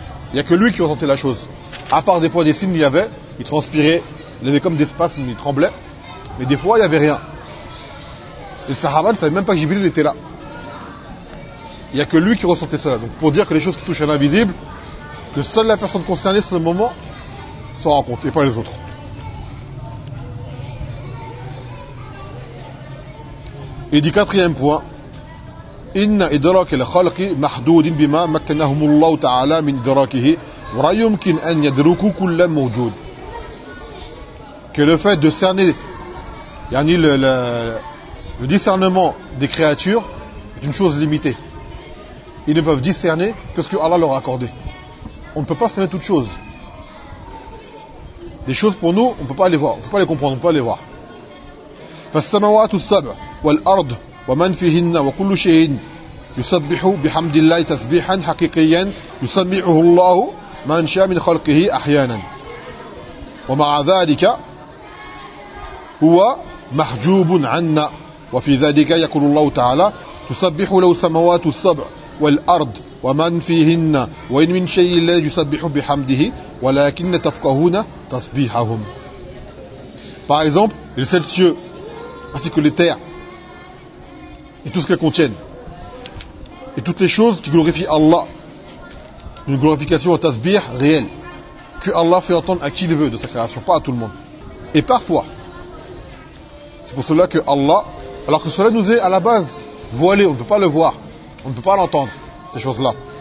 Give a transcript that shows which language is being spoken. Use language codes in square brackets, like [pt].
[fr] Il n'y a que lui qui ressentait la chose. À part des fois des signes, il y avait, il transpirait, il avait comme des spasmes, il tremblait, mais des fois il n'y avait rien. Et le sahaba ne savait même pas que Jibril était là. Il n'y a que lui qui ressentait cela. Donc pour dire que les choses qui touchent à l'invisible, que seule la personne concernée sur le moment s'en rend compte, et pas les autres. Et du quatrième point, [ar] إن إدراك الخلق محدود بما مكنهم الله تعالى من إدراكه ولا يمكن أن يدركوا كل موجود. [fr] Que le fait de cerner, yani le discernement des créatures est une chose limitée. Ils ne peuvent discerner que ce que Allah leur a accordé. On ne peut pas cerner toutes choses. Des choses pour nous, on ne peut pas les voir, on ne peut pas les comprendre, on ne peut pas les voir. [ar] فالسماوات السبع والأرض ومن فيهن وكل شيء يسبح بحمد الله تسبيحا حقيقيا يسمعه الله من شاء من خلقه احيانا ومع ذلك هو محجوب عنا وفي ذلك يقول الله تعالى تسبح له السماوات السبع والارض ومن فيهن وان من شيء لا يسبح بحمده ولكن تفقهون تسبيحهم. [fr] Par exemple, les sept cieux, ainsi que les terres, et tout ce qu'elles contiennent, et toutes les choses qui glorifient Allah, une glorification au tasbih réelle, que Allah fait entendre à qui il veut de sa création, pas à tout le monde. Et parfois, c'est pour cela que Allah, alors que cela nous est à la base voilé, on ne peut pas le voir, on ne peut pas l'entendre, ces choses-là.